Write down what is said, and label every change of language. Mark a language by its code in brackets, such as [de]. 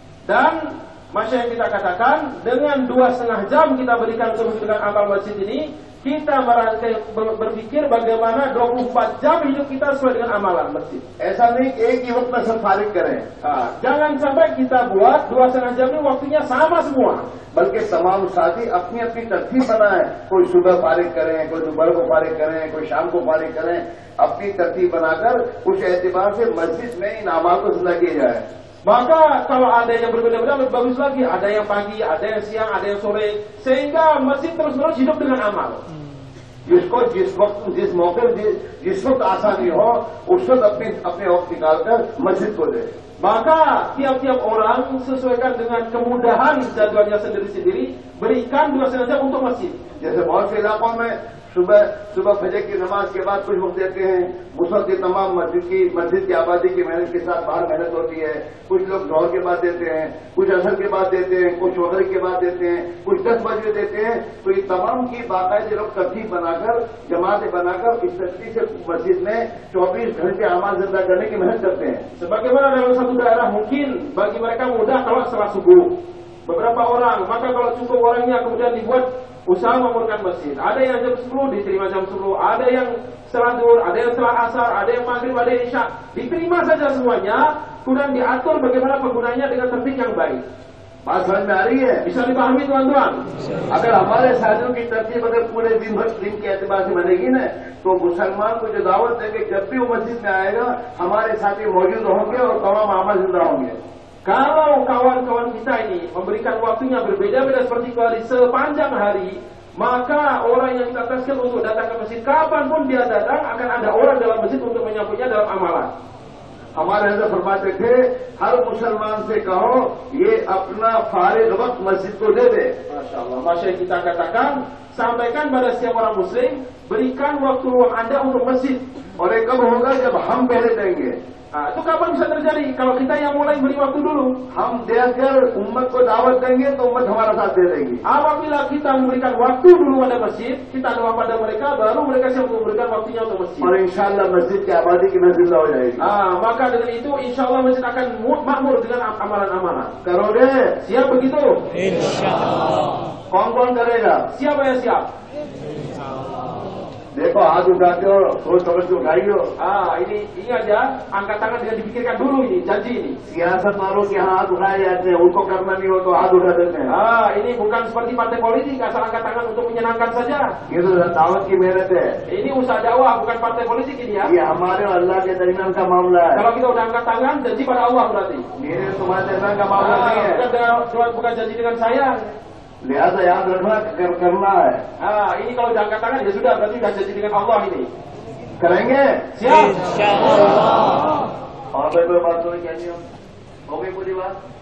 [id] Dan masyarakat kita katakan, dengan 2,5 jam kita berikan untuk menunjukkan amal masjid ini, kita berpikir bagaimana 24 jam hidup kita sesuai dengan amalan masjid. [hi] ऐसा नहीं कि एक ही वक्त में सब फारिग करें, [id] Jangan sampai kita buat 2,5 jam ini waktunya sama semua. [hi] बल्कि तमाम साथी अपनी अपनी तरतीब बनाएं। कोई सुबह फारिग करें, कोई दोपहर को फारिग करें, कोई शाम को फारिग करें। अपनी तरतीब बनाकर उस एतबार से मस्जिद में इन अमाल को जिंदा किया जाए। [id] Maka kalau ada yang berbeda-beda lebih bagus lagi, ada yang pagi, ada yang siang, ada yang sore, sehingga masjid terus-menerus hidup dengan amal. [hi] जिसको जिस मौके जिस वक्त आसानी हो उस वक्त अपने वक्त निकालकर मस्जिद को दे। [id] Maka tiap-tiap orang sesuaikan dengan kemudahan jadwalnya sendiri-sendiri, berikan 2,5 jam untuk masjid. [hi] जैसे बहुत से इलाकों में सुबह फजर की नमाज के बाद कुछ वक्त देते हैं। मुसल्ली तमाम मस्जिद की आबादी की मेहनत के साथ बाहर मेहनत होती है। कुछ लोग जोहर के बाद देते हैं, कुछ असर के बाद देते हैं, कुछ मगरिब के बाद देते हैं, कुछ 10 बजे देते हैं। तो ये तमाम की बाकायदे लोग तरतीब बनाकर, जमातें बनाकर इस तरतीब से मस्जिद में 24 घंटे अमाल जिंदा करने की मेहनत करते हैं। [id] Sebagaimana dalam satu daerah mungkin bagi mereka mudah kalau setelah subuh. Beberapa orang, maka kalau cukup orangnya kemudian dibuat usaha memurkan masjid. Ada yang jam 10 diterima jam 10, ada yang setelah zuhur, ada yang setelah asar, ada yang maghrib, ada yang isya. Diterima saja semuanya, kemudian diatur bagaimana penggunanya dengan tertib yang baik. [hi] बात समझ में आ रही है? [id] Bisa dipahami tuan-tuan? [hi] अगर हमारे साथियों की तरतीब अगर पूरे दिन भर दिन के एतबार से बनेगी ना, तो मुसलमान को जो दावत देंगे जब भी वो मस्जिद में आएगा हमारे साथी मौजूद होंगे और तमाम अमल जिंदा होंगे। [id] Kalau kawan-kawan kita ini memberikan waktunya berbeda-beda seperti kali sepanjang hari, maka orang yang kita taskan untuk datang ke masjid kapanpun dia datang akan ada orang dalam masjid untuk menyambutnya dalam amalan. [hi] हमारे हज़रत फरमाते थे हर मुसलमान से कहो ये अपना फारिग वक्त मस्जिद को दे दे। [id] Masyaallah, masya kita katakan, sampaikan pada setiap orang muslim, berikan waktu luang Anda untuk masjid. [hi] और ये कब होगा जब हम पहले देंगे। [id] Itu kapan bisa terjadi? Kalau kita yang mulai beri waktu dulu. [hi] हम देकर उम्मत को दावत देंगे तो उम्मत हमारा साथ दे देगी। [id] Apabila kita memberikan waktu dulu pada masjid, kita doa pada mereka, baru mereka siap memberikan waktunya untuk masjid. [hi] और इंशाअल्लाह मस्जिद की आबादी की महफिल हो जाएगी। [id] Maka dengan itu insya Allah masjid akan makmur dengan amalan-amalan. [hi] करोगे? [id] Siap begitu? [ar] Insyaallah. [hi] कौन कौन करेगा? [id] Siapa yang siap? [hi] देखो हाथ उठाते हो, सोच समझ के उठाइयो। [id] Ini aja, angkat tangan dengan dipikirkan dulu ini, janji ini. [hi] सियासत वालों के यहाँ हाथ उठाए जाते हैं, उनको करना नहीं हो तो हाथ उठा देते हैं। [id] Ini bukan seperti partai politik, asal angkat tangan untuk menyenangkan saja. [hi] ये तो दावत की मेहनत है। [id] Ini usaha dakwah, bukan partai politik ini ya. [hi] ये हमारे और अल्लाह के दरमियान का मामला है। [id] Kalau kita udah angkat tangan, janji pada Allah berarti. [hi] मेरे तुम्हारे दरमियान का मामला नहीं है। [id] Bukan janji dengan saya. [hi] लिहाजा याद रखना करना है। [id] Ini kalau udah angkat tangan ya sudah, berarti udah janji dengan Allah ini. [hi] करेंगे? [id] Siap. [ar] Insyaallah. [hi] और कोई बात तो क्या नहीं हो गई पूरी बात?